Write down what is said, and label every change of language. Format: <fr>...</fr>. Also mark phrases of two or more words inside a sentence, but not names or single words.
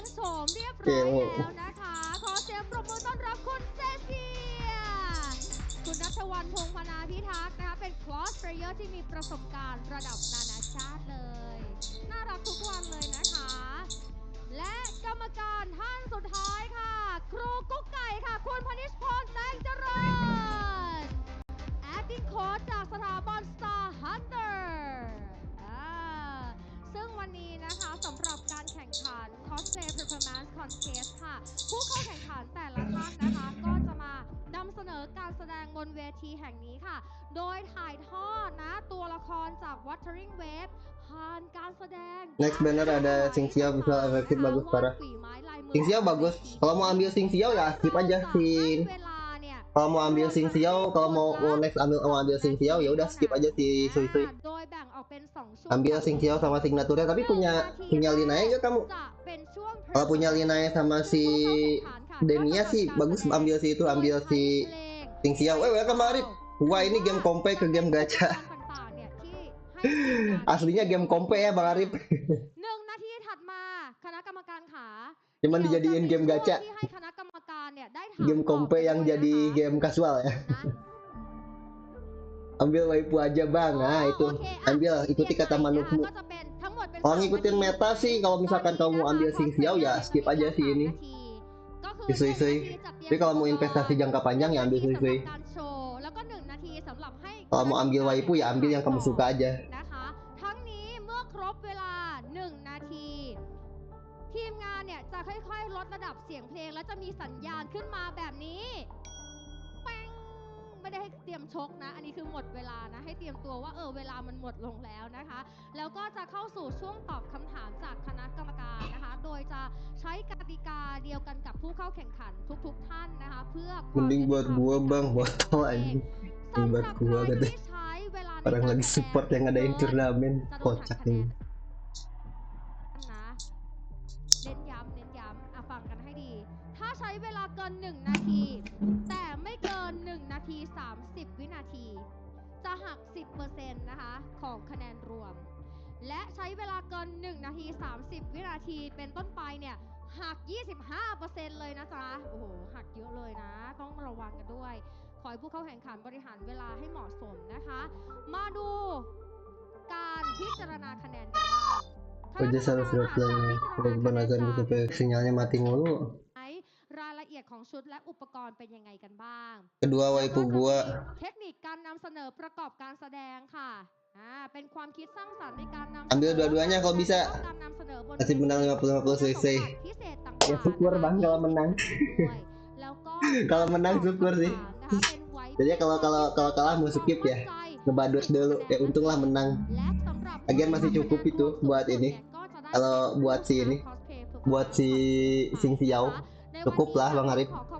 <th>โฉมเรียบร้อยแล้วนะคะขอเสียงปรบมือต้อนรับคุณเจสเซียคุณณัฐวรรณ พงษ์พนาพิทักษ์นะคะเป็น</th> <en>cross player</en> <th>ที่มีประสบการณ์ระดับนานาชาติเลยน่ารักทุกวันเลยนะคะและกรรมการท่านสุดท้ายค่ะครูกุ๊กไก่ค่ะคุณพนิชพรแสงเจริญ</th> <en>acting coach</en> <th>จากสถาบัน Star Hunter ซึ่งวันนี้นะคะสำหรับการแข่งขัน cosplay performance contest ค่ะผู้เข้าแข่งขันแต่ละท่านนะคะก็จะมานำเสนอการแสดงบนเวทีแห่งนี้ค่ะโดยถ่ายทอดนะตัวละครจาก Wuthering Wave ผ่านการแสดง</th> <en>Next banner</en> <id>ada Sing Xiao, visual efektif bagus parah. Sing Xiao bagus. Kalau mau ambil Sing Xiao ya skip aja Sing. Kalau mau ambil Sing Xiao, kalau mau next ambil Sing Xiao ya udah skip aja si Sui Sui. Ambil Sing Xiao sama signaturnya, tapi punya Linai enggak kamu? Kalau punya Linai sama si Denia sih bagus ambil si itu, ambil si Sing Xiao.</id> <en>Welcome Arif.</en> <id>Wah ini game kompe ke game gacha. Aslinya game kompe ya Bang Arif.</id> <th>1 นาทีถัดมาคณะกรรมการขา</th> <id>Cuman dijadiin game gacha. Game kompe yang jadi game casual ya. Ambil waifu aja Bang. Nah itu ambil ikuti kata manukmu. Kalau ngikutin meta sih kalau misalkan kamu ambil Sing Xiao ya skip aja sih ini. Sui Sui. Tapi kalau mau investasi jangka panjang ya ambil Sui Sui. Kalau mau ambil waifu ya ambil yang kamu suka aja.</id> <th>ทั้งนี้เมื่อครบเวลา1 นาทีทีมงานเนี่ยจะค่อยๆลดระดับเสียงเพลงแล้วจะมีสัญญาณขึ้นมาแบบนี้แป้งไม่ได้ให้เตรียมชกนะอันนี้คือหมดเวลานะให้เตรียมตัวว่าเวลามันหมดลงแล้วนะคะแล้วก็จะเข้าสู่ช่วงตอบคำถามจากคณะกรรมการนะคะโดยจะใช้กติกาเดียวกันกับผู้เข้าแข่งขันทุกๆท่านนะคะเพื่อ</th> <id>Mending buat gua Bang, botol anjing. Buat gua gitu. Orang lagi support yang ngadain turnamen kocak nih.</id> <th>เน้นย้ำฟังกันให้ดีถ้าใช้เวลาเกิน1 นาทีแต่ไม่เกิน1 นาที 30 วินาที จะหัก 10% นะคะของคะแนนรวมและใช้เวลาเกิน1 นาที 30 วินาทีเป็นต้นไปเนี่ยหัก 25% เลยนะจ๊ะโอ้โหหักเยอะเลยนะต้องระวังกันด้วยขอให้ผู้เข้าแข่งขันบริหารเวลาให้เหมาะสมนะคะมาดูการพิจารณาคะแนนกันบ้าง</th> <id>Aja harus reply. Kebenaran gitu sinyalnya mati mulu.</id> <th>รายละเอียดของชุดและอุปกรณ์เป็นยังไงกันบ้าง</th> <id>Kedua waifu gua.</id> <th>เทคนิคการนำเสนอประกอบการแสดงค่ะเป็นความคิดสร้างสรรค์ในการนำ</th> <id>Ambil dua-duanya kalau bisa. Masih menang 50-50 cc. Ya syukur Bang kalau menang. Kalau menang syukur sih. Jadi kalau kalah mau skip ya. Ngebadut dulu. Ya untunglah menang. Lagian masih cukup itu buat ini. Kalau buat si ini, buat si Sing Xiao cukup lah Bang Arif.</id>